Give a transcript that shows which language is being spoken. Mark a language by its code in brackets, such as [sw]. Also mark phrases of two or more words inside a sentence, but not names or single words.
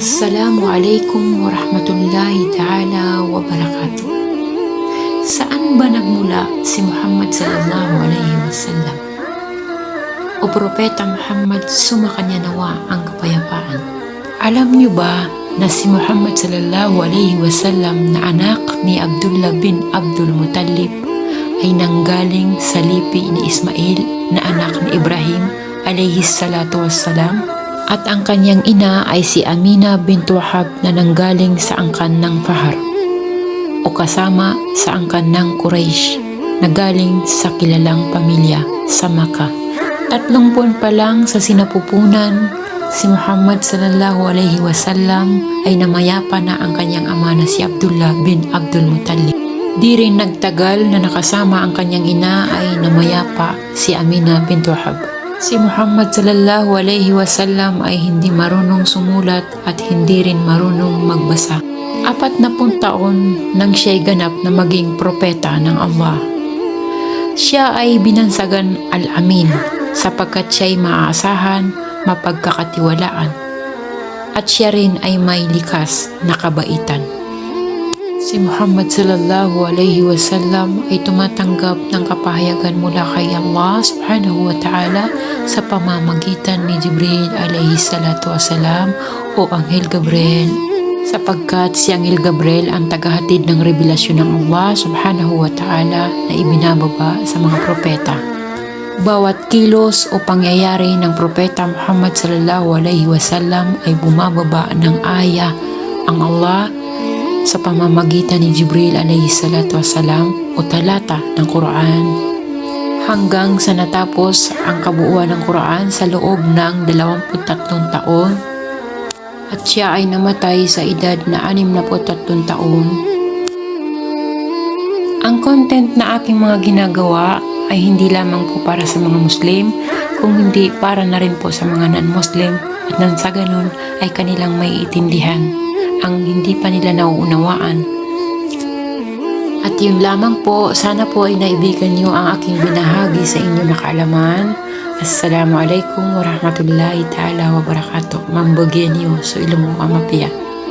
[ar] السلام عليكم ورحمة الله تعالى وبركاته. [tl] Saan ba nagmula si Muhammad [ar] صلى الله عليه وسلم? [tl] O Propeta Muhammad, sumakanya nawa ang kapayapaan. Alam niyo ba na si Muhammad [ar] صلى الله عليه وسلم [tl] na anak ni Abdullah bin Abdul Muttalib ay nanggaling sa lipi ni Ismail na anak ni Ibrahim [ar] عليه الصلاة والسلام? [tl] At ang kanyang ina ay si Amina bint Wahab na nanggaling sa angkan ng Fahar o kasama sa angkan ng Quraysh na galing sa kilalang pamilya sa Makkah. 3 buwan pa lang sa sinapupunan, si Muhammad [ar] صلى الله عليه وسلم [tl] ay namayapa na ang kanyang ama na si Abdullah bin Abdul Muttalib. Di rin nagtagal na nakasama ang kanyang ina ay namayapa si Amina bint Wahab. Si Muhammad [ar] صلى الله عليه وسلم [tl] ay hindi marunong sumulat at hindi rin marunong magbasa. 40 taon nang siya'y ganap na maging propeta ng Allah. Siya ay binansagan al-Amin sapagkat siya'y maaasahan, mapagkakatiwalaan at siya rin ay may likas na kabaitan. Si Muhammad [ar] صلى الله عليه وسلم [tl] ay tumatanggap ng kapahayagan mula kay Allah [ar] سبحانه وتعالى [tl] sa pamamagitan ni Jibril [ar] عليه الصلاة والسلام [tl] o Anghel Gabriel, sapagkat si Anghel Gabriel ang tagahatid ng revelasyon ng Allah [ar] سبحانه وتعالى [tl] na ibinababa sa mga propeta. Bawat kilos o pangyayari ng propeta Muhammad [ar] صلى الله عليه وسلم [tl] ay bumababa ng aya ang Allah sa pamamagitan ni Jibril [ar] عليه الصلاة والسلام [tl] o talata ng Quran hanggang sa natapos ang kabuuan ng Quran sa loob ng 23 taon at siya ay namatay sa edad na 63 taon. Ang content na aking mga ginagawa ay hindi lamang po para sa mga Muslim, kung hindi para na rin po sa mga non-Muslim at nang sa ganun ay kanilang may itindihan ang hindi pa nila nauunawaan. At yun lamang po, sana po ay naibigan nyo ang aking binahagi sa inyo na kaalaman. [ar] السلام عليكم ورحمة الله تعالى وبركاته. [mrw] Mambogenyo so ilong mo amapia.